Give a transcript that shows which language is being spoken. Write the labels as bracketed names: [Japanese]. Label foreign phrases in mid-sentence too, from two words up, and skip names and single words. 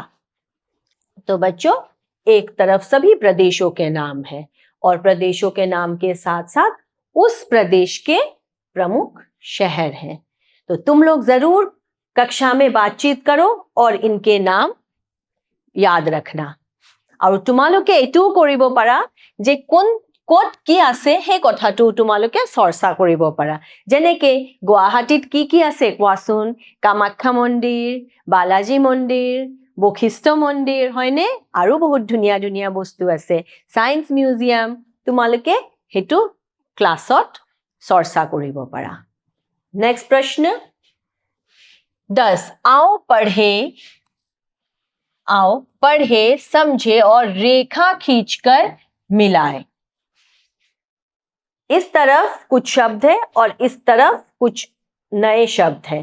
[Hindi] तो बच्चों एक तरफ सभी प्रदेशों के नाम है और प्रदेशों के नाम के साथ साथ उस प्रदेश के प्रमुख शहर हैं। तो तुम लोग जरूर कक्षा में बातचीत करो और इनके नाम याद रखना। [Assamese] और তোমালোকে এটাও কৰিব পাৰা যে ক'ত কি আছে সেই কথাটো তোমালোকে চৰ্চা কৰিব পাৰা। যেনেকৈ গুৱাহাটীত কি আছে কোৱাচোন? কামাখ্যা মন্দিৰ, বালাজী মন্দিৰ, বশিষ্ঠ মন্দিৰ, হয়নে? আৰু বহুত ধুনীয়া ধুনীয়া বস্তু আছে। সায়েন্স মিউজিয়াম, তোমালোকে হেতু ক্লাছত চৰ্চা কৰিব পাৰা। [Hindi] नेक्स्ट प्रश्न 10, आओ पढ़े, समझे और रेखा खींचकर मिलाएं। इस तरफ कुछ शब्द है और इस तरफ कुछ नए शब्द है।